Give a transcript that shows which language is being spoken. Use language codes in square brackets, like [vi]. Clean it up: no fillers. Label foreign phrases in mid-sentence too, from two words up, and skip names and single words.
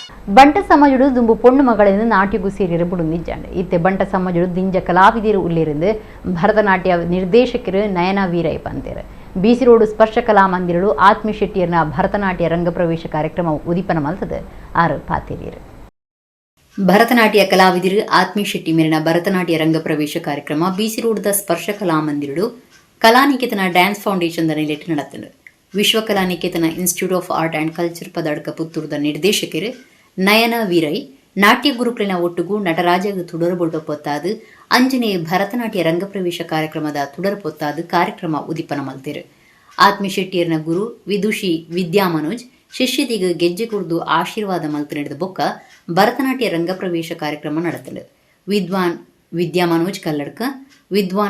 [tcy] ಬಂಟ ಸಮಾಜಡು ದುಂಬು ಪೊಣ್ಣು ಮಗಳಿಂದ ನಾಟ್ಯಗೂ ಸೇರಿರು ಬುಡುಂದಿಜ್ಜಾಂಡ್ ಇತ್ತೆ ಬಂಟ ಸಮಾಜಡು ದಿಂಜ ಕಲಾವಿದರು ಉಳ್ಳಿருந்து ಭರತನಾಟ್ಯ ನಿರ್ದೇಶಕರು ನಯನ ವೀರಯ್ಯ ಪಂತೇರು ಬಿಸಿ ರೋಡ್ ಸ್ಪರ್ಶ ಕಲಾ ಮಂದಿರಡು ಆತ್ಮೀ ಶೆಟ್ಟಿಯರ್ನ ಭರತನಾಟ್ಯ ರಂಗಪ್ರವೇಶ ಕಾರ್ಯಕ್ರಮ ಉದಿಪನ ಮಲ್ತದ ಆರು ಪಾತಿರಿಯರು ಭರತನಾಟ್ಯ ಕಲಾವಿದರು ಆತ್ಮೀ ಶೆಟ್ಟಿ ಮೇರಿನ ಭರತನಾಟ್ಯ ರಂಗಪ್ರವೇಶ ಕಾರ್ಯಕ್ರಮ ಬಿಸಿ ರೋಡ್ದ ಸ್ಪರ್ಶ ಕಲಾ ಮಂದಿರಡು ಕಲಾನಿಕೇತನ ಡ್ಯಾನ್ಸ್ ಫೌಂಡೇಶನ್ ನೆಲೆಟ್ಟು ನಡೆತಂಡು ವಿಶ್ವಕಲಾನಿಕೇತನ ಇನ್ಸ್ಟಿಟ್ಯೂಟ್ ಆಫ್ ಆರ್ಟ್ ಆ್ಯಂಡ್ ಕಲ್ಚರ್ ಪದಡ್ಕ ಪುತ್ತೂರದ ನಿರ್ದೇಶಕರು ನಯನ ವೀರೈ ನಾಟ್ಯ ಗುರುಕುಲಿನ ಒಟ್ಟುಗೂ ನಟರಾಜಗ ತುಡರಬೊಡ್ಡ ಪೊತ್ತಾದು ಅಂಜನೆ ಭರತನಾಟ್ಯ ರಂಗಪ್ರವೇಶ ಕಾರ್ಯಕ್ರಮದ ತುಡರ ಪೊತ್ತಾದು ಕಾರ್ಯಕ್ರಮ ಉದಿಪನ ಮಲ್ತೇರು ಆತ್ಮೀ ಶೆಟ್ಟಿಯರ್ನ ಗುರು ವಿದುಷಿ ವಿದ್ಯಾ ಮನೋಜ್ ಶಿಷ್ಯದಿಗ ಗೆಜ್ಜೆ ಕುಡಿದು ಆಶೀರ್ವಾದ ಮಲ್ತು ನಡೆದ ಬೊಕ್ಕ ಭರತನಾಟ್ಯ ರಂಗಪ್ರವೇಶ ಕಾರ್ಯಕ್ರಮ ನಡೆತಂಡು ವಿದ್ವಾನ್ ವಿದ್ಯಾ ಮನೋಜ್ ಕಲ್ಲಡ್ಕ ವಿದ್ವಾನ್